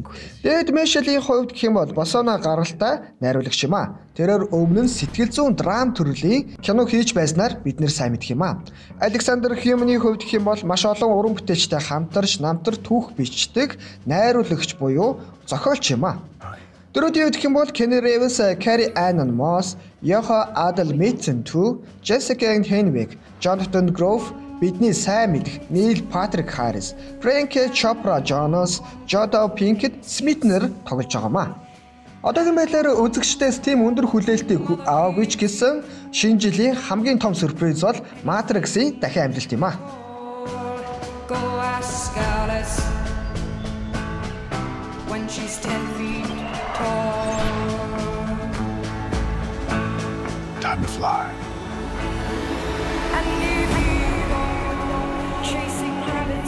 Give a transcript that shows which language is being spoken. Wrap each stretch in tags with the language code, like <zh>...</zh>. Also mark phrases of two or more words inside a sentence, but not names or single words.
<mn>Дэвид Мишелийн хувьд гэх юм бол Босоно гаралтай найруулагч юм а. Тэрээр өмнө нь сэтгэл зүйн драм төрлийн кино хийж байснаар бид нэр сайн мэдх юм а. Александр Хьюманы хувьд гэх юм бол маш олон уран бүтээлчтэй хамтарч намтар түүх бичдэг найруулагч буюу зохиолч юм а. Дөрөвдүгээр гэх юм бол Kenny Reeves, Carrie Ann Moss, Yoho Adalmason 2, Jessica Henwick, Jonathan Groff, бидний сайн мэдэх Neil Patrick Harris, Frank Chopra Jonas, Jada Pinkett Smith нэр тоглож байгаа маа. Одоогийн байдлаар үзэгчдээс тийм өндөр хүлээлтийг аваагүй ч гэсэн шинэ жилийн хамгийн том сюрприз бол Matrix-ийн дахин амжилт юм а.</mn> <en>When she's 10 feet tall. Time to fly. Chasing rabbits.</en>